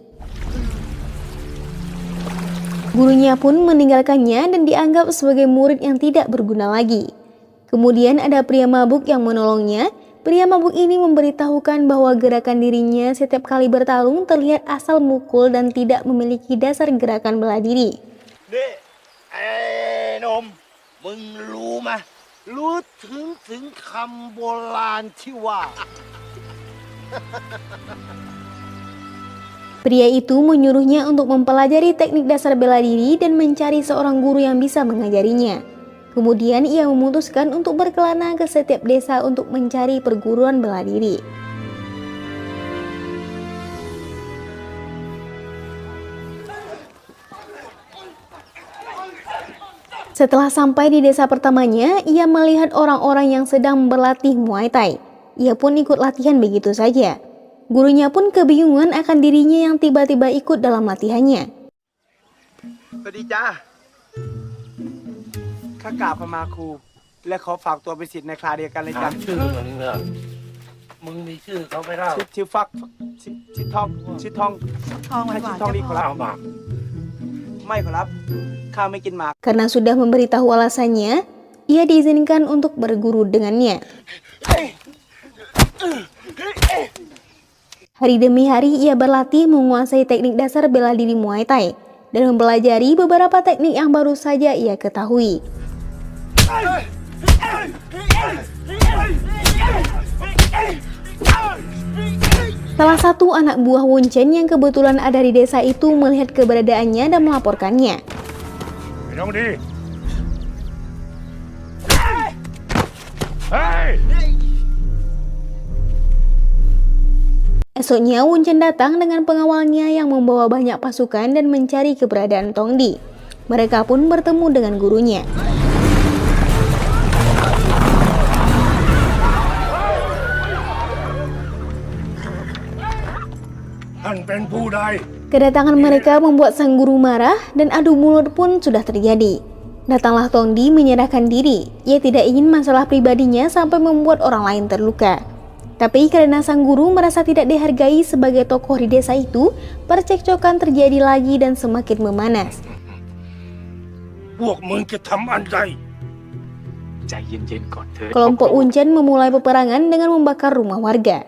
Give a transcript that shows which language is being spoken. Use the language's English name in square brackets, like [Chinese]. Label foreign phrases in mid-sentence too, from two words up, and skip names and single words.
[Indonesian] Gurunya pun meninggalkannya dan dianggap sebagai murid yang tidak berguna lagi. Kemudian ada pria mabuk yang menolongnya. Pria mabuk ini memberitahukan bahwa gerakan dirinya setiap kali bertarung terlihat asal mukul dan tidak memiliki dasar gerakan bela diri. [Thai] มึงรู้ไหมรู้ถึงคำโบราณที่ว่า [Indonesian] Pria itu menyuruhnya untuk mempelajari teknik dasar bela diri dan mencari seorang guru yang bisa mengajarinya. Kemudian ia memutuskan untuk berkelana ke setiap desa untuk mencari perguruan bela diri. Setelah sampai di desa pertamanya, ia melihat orang-orang yang sedang berlatih Muay Thai. Ia pun ikut latihan begitu saja. Gurunya pun kebingungan akan dirinya yang tiba-tiba ikut dalam latihannya. [Thai] สวัสดีจ้าข้ากราบขมาครูและขอฝากตัวเป็นศิษย์ในคลาเดียวกันเลยจ้ะ ชื่อมึงเนี่ยมึงมีชื่อเขาไม่ได้ ชื่อฟักชื่อทองให้ชื่อทองดีขอรับ เอามา ไม่ขอรับข้าไม่กินหมาก [Indonesian] Karena sudah memberitahu alasannya, ia diizinkan untuk berguru dengannya. Hari demi hari ia berlatih menguasai teknik dasar bela diri Muay Thai dan mempelajari beberapa teknik yang baru saja ia ketahui. Salah satu anak buah Wun Chen yang kebetulan ada di desa itu melihat keberadaannya dan melaporkannya. [Thai] ไม่ต้องดีเฮ้ย [Indonesian] Esoknya Wun Chen datang dengan pengawalnya yang membawa banyak pasukan dan mencari keberadaan Tong Di. Mereka pun bertemu dengan gurunya. [Thai] ท่านเป็นผู้ใด [Indonesian] Kedatangan mereka membuat sang guru marah dan adu mulut pun sudah terjadi. Datanglah Tong Di menyerahkan diri. Ia tidak ingin masalah pribadinya sampai membuat orang lain terluka. Tapi karena sang guru merasa tidak dihargai sebagai tokoh di desa itu, percekcokan terjadi lagi dan semakin memanas. [Thai] พวกมึงจะทำอันใด ใจเย็นๆก่อนเถิด [Indonesian] Kelompok Wun Chen memulai peperangan dengan membakar rumah warga.